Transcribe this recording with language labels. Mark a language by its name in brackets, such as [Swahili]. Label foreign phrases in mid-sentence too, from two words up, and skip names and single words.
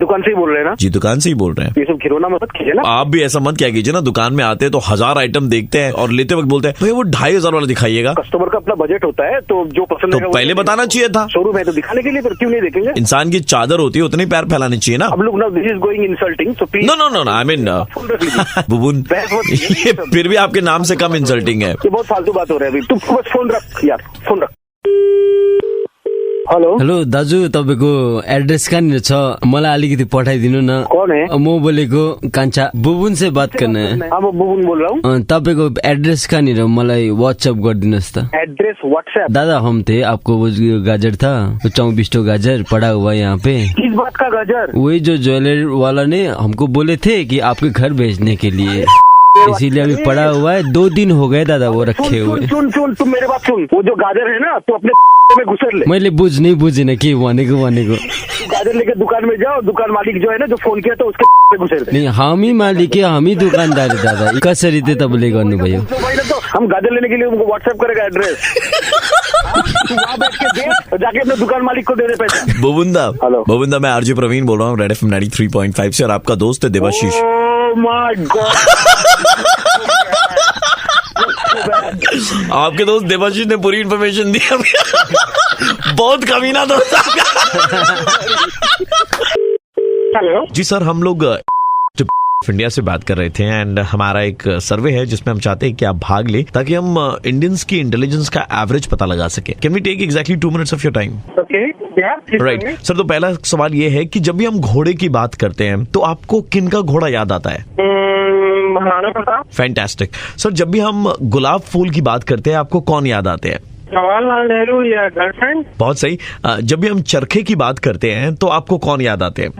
[Hindi] दुकान से ही बोल रहे हैं ना? जी, दुकान से ही बोल रहे हैं। ये सब खिलौना मत कीजिए ना। आप भी ऐसा मत क्या कीजिए ना, दुकान में आते हैं तो 1000 आइटम देखते हैं और लेते वक्त बोलते हैं भैया वो 2500 वाला दिखाइएगा। कस्टमर का अपना बजट होता है, तो जो पसंद तो पहले बताना चाहिए था। शोरूम है तो दिखाने के लिए, फिर क्यों नहीं देखेंगे? इंसान की चादर होती है, उतनी पैर फैलाने चाहिए ना। अब लोग ना, [English] This is going insulting, so please. No, I mean [Hindi] बुबुन, ये फिर भी आपके नाम से कम इंसल्टिंग है। ये बहुत फालतू बात हो रहा है अभी। तुम बस फोन रख यार, फोन रख। हेलो [Nepali] दाजु, तपाईँको एड्रेस कहाँनिर छ? मलाई अलिकति पठाइदिनु न। [Hindi] कौन है? [Nepali] म बोलेको कान्छा। [Hindi] बुबुन से बात करना है। हाँ, मैं बुबुन बोल रहा हूँ। [Nepali] तपाईँको एड्रेस कहाँनिर मलाई व्हाट्सएप गरिदिनुहोस् त। [Hindi] एड्रेस व्हाट्सएप? दादा हम थे, आपको वो गाजर था 24 गाजर पड़ा हुआ यहाँ पे। किस बात का गाजर? वही जो ज्वेलर वाला ने हमको बोले थे कि आपके घर भेजने के लिए, इसीलिए अभी पड़ा हुआ है। 2 दिन हो गए दादा वो रखे हुए। सुन, तुम मेरे बात सुन। वो जो गाजर है ना, तो अपने में घुसर ले। [Nepali] मैले बुझिन कि भनेको [Hindi] गाजर लेके दुकान में जाओ, दुकान मालिक जो है ना, जो फोन किया तो उसके में घुसेर दे। नहीं, [Nepali] हामी मालिक है, हामी दुकानदार है दादा। कसरी चाहिँ तपाईँले गर्नुभयो? [Hindi] तो हम गाजर लेने के लिए उनको व्हाट्सएप करेगा एड्रेस। वहाँ बैठ के दे, जाके अपने दुकान मालिक को दे दे पैसा। बुबुंदा, मैं आरजे प्रवीण बोल रहा हूँ रेड एफएम 93.5 से, और आपका दोस्त है देवाशीष। [English] My God, [Hindi] आपके दोस्त देवाशीष ने पूरी इन्फॉर्मेशन दी। बहुत कमीना दोस्त आपका। हेलो जी सर, हम लोग इंडिया से बात कर रहे थे एंड हमारा एक सर्वे है जिसमें हम चाहते हैं कि आप भाग ले, ताकि हम इंडियंस की इंटेलिजेंस का एवरेज पता लगा सके। [English] Can we take exactly 2 minutes of your time? ओके, Right sir. [Hindi] तो पहला सवाल ये है कि जब भी हम घोड़े की बात करते हैं तो आपको किन का घोड़ा याद आता है? महाराणा प्रताप। [English] Fantastic sir. [Hindi] जब भी हम गुलाब फूल की बात करते हैं आपको कौन याद आते हैं? जवाहरलाल नेहरू या गर्लफ्रेंड। बहुत सही। जब भी हम चरखे की बात करते हैं तो आपको कौन याद आते हैं?